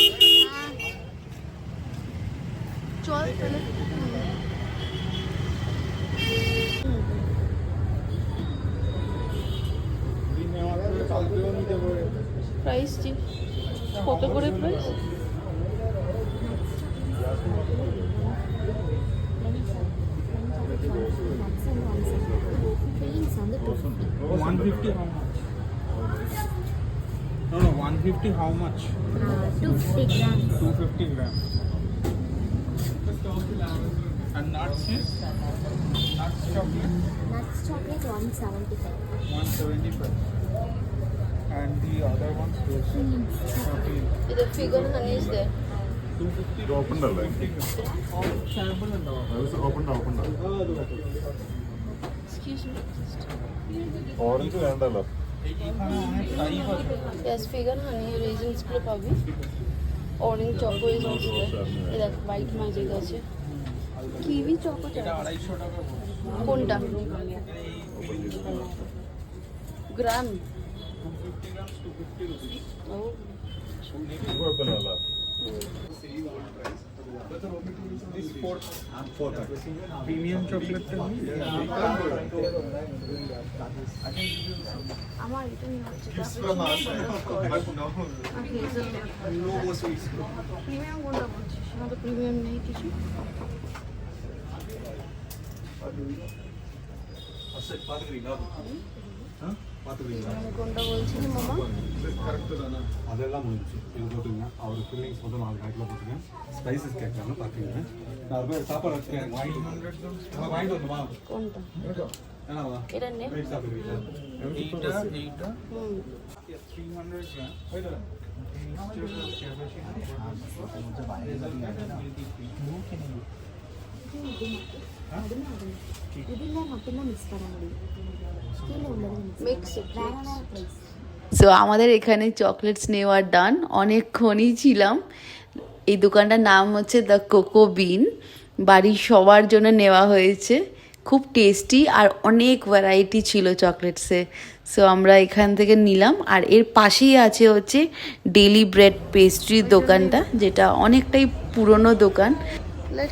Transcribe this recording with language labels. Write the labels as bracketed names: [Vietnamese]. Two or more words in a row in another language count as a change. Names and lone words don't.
[Bangla] চল তাহলে। প্রাইস কত করে প্রাইস? [English] No, 150 how much? 250 grams. 250 grams. And nuts is? Nuts chocolate? Nuts chocolate 175. 175. And the other ones? Those? Okay. The figure honey is there. 250. Open the line. Excuse me. [Malayalam] Orange വേണ്ടല്ലോ. [Bangla] এখানে অনেক টাইপ আছে। [English] Yes, figure honey raisins [Bangla] গুলো পাবি। [English] Orange choco is also there. [Bangla] এই দেখ white magic আছে। কিউই choco এটা চাই। 250 টাকা পড়বে। কোনটা? গ্রাম। [English] 250 grams 250 rupees. [Bangla] ও [Malayalam] കുഴപ്പമില്ല. [English] This 4 premium chocolate [Bangla] টা নিই। আমার এটা নিয়ে হচ্ছে প্রিমিয়াম কোনটা বলছিস? আমার তো প্রিমিয়াম নেই কিছু। আমি কোনটা বলছিলি মামা? [Tamil] அதெல்லாம் முடிஞ்சு இது போட்டுங்க அவர் ஃபில்லிங்ஸ் மட்டும் 4 பேக்கில் போட்டுங்க ஸ்பைசஸ் கேட்கலாம் பார்த்துங்க நான் போய் சாப்பாடு வச்சுருக்கேன் வாங்கிட்டு வந்துமா [Bangla] কোনটা? [Tamil] ஏன்னாவா [Bangla] এটা নে। [Tamil] ரைட் சாப்பிடுவீங்களா [Bangla] এইটা হুম [English] 300 grams. [Tamil] இதில் மட்டும்தான் மிக்ஸ் பண்ண முடியும், கீழே உள்ளது [Bangla] মিক্স [Tamil] வேற வேற ப்ரைஸ். [Bangla] সো আমাদের এখানে চকলেটস নেওয়া ডান, অনেকক্ষণই ছিলাম। এই দোকানটার নাম হচ্ছে দ্য কোকো বিন, বাড়ির সবার জন্য নেওয়া হয়েছে, খুব টেস্টি আর অনেক ভ্যারাইটি ছিল চকলেটসে। সো আমরা এখান থেকে নিলাম, আর এর পাশেই আছে হচ্ছে ডেলি ব্রেড পেস্ট্রির দোকানটা, যেটা অনেকটাই পুরনো দোকান।